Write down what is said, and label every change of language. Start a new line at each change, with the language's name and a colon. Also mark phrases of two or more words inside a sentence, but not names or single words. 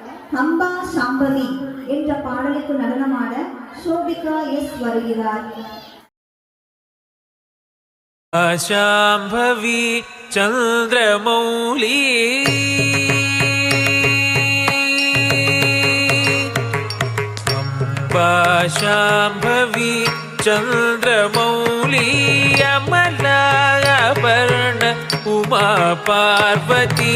Tamil: அம்பா சாம்பவி என்ற பாடலுக்கு நடனமாட சோபிகா எஸ் வருகிறார்.
Sanskrit: शाम्भवी चन्द्रमौली अम्बा शाम्भवी चन्द्रमौली अमलाभरण उमा पार्वती